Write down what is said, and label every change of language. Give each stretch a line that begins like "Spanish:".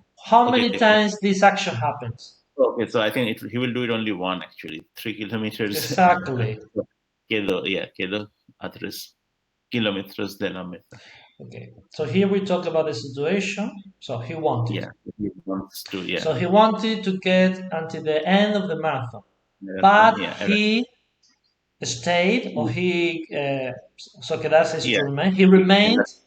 English: How many times this action happens? Okay, so I think he will do it only one actually. 3 kilometers. Exactly.
Spanish: Quedó a 3 kilómetros de la meta.
English: Okay, so here we talk about the situation. So he wanted. Yeah, he wants to. Yeah, So he wanted to get until the end of the marathon, marathon. but Yeah, he stayed, or he so quedarse is yeah. to remain. He remained